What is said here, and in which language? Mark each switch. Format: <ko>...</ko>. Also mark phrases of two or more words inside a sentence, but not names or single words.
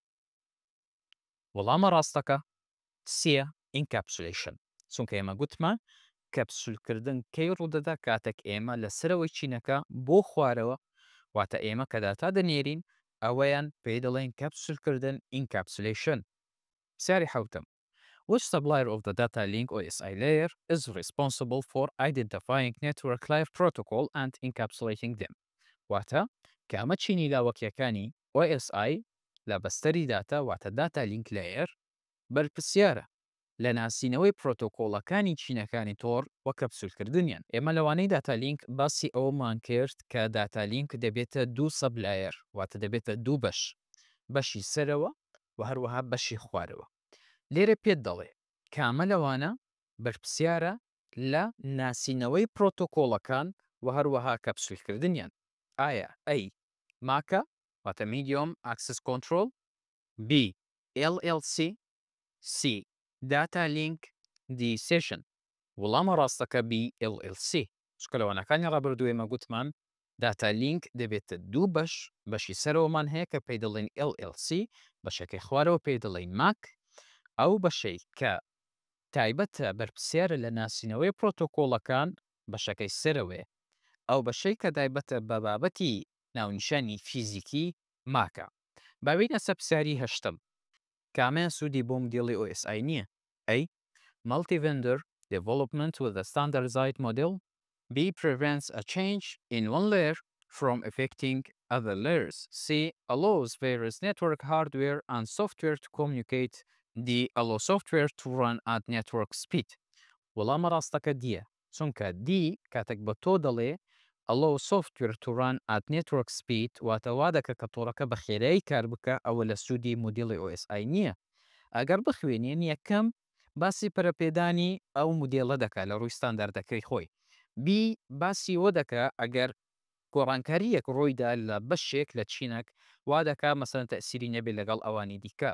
<ckb>وەڵامە ڕاستەکە سیە Encapsulation. چونکە ئێمە گوتمان کەپسولکردن کەی ڕوو دەدا کاتێک ئێمە لە سەرەوەی چینەکە بۆ خوارەوە واتە ئێمە کە داتا دەنێرین ئەوەیان پێی دەڵێن کەپسولکردن Encapsulation. سیاری حوتم.</ckb> <en>Which supplier of the data link OSI layer is responsible for identifying network layer protocol and encapsulating them؟</en> <ckb>واتە کامە چینی لاوەکیەکانی OSI لە بەستەری داتا واتە</ckb> <en>data link layer</en> <ckb>بەرپرسیارە لە ناسینەوەی پرۆتۆکۆڵەکانی چینەکانی تۆڕ وە کەپسولکردنیان. ئێمە لەوانەی داتالینک باسی ئەومان کرد کە داتالینک دەبێتە دوو سەبلایر واتە دەبێتە دوو بەشی سەرەوە و هەروەها بەشی خوارەوە. لێرە پێت دەڵێ کامە لەوانە بەرپرسیارە لە ناسینەوەی پرۆتۆکۆڵەکان و هەروەها کەپسولکردنیان. ئایا A. ماکە واتە</ckb> <en>Medium Access Control</en> <ckb>B.</ckb> <en>LLC C. Data Link D. Session.</en> <ckb>وەڵامە ڕاستەکە B. LLC. چکە لەوانەکانی ڕابردوو ئێمە گوتمان</ckb> <en>Data Link</en> <ckb>دەبێتە دوو بەشی سەرەوەمان هەیە کە پێی دەڵێن LLC بەشەکەی خوارەوە پێی دەڵێن MAC. ئەو بەشەی کە تایبەتە بەرپرسیارە لە ناسینەوەی پرۆتۆکۆڵەکان بەشەکەی سەرەوەی ئەو بەشەی کە تایبەتە بە بابەتی ناونیشانی فیزیکی ماکە. باوینە سە پرسیاری هەشتم. کامیان سوودی بۆ مدێڵی OSI نییە؟ A.</ckb> <en>Multi-vendor development with a standardized model B. Prevents a change in one layer from affecting other layers C. Allows various network hardware and software to communicate D. Allow software to run at network speed.</en> <ckb>وەڵامە ڕاستەکە دیە چونکە D کاتێک بە تۆ دەڵێ</ckb> <en>Allow software to run at network speed</en> <ckb>واتە وا دەکە کە تۆڕەکە بە خێرایی کار بکە ئەوە لە سوودی مدیڵی OSI نییە. ئەگەر بخوێنین یەکەم باسی پەرەپێدانی ئەو مدێڵە دەکات لە ڕووی ستانداردەکەی خۆی. B باسی ئەوە دەکە ئەگەر گۆڕانکاریەک ڕۆیدا لە بەشێک لە چینەک وا دەکا مەسەن تەسیری نەبێت لەگەڵ ئەوانی دیکە.</ckb>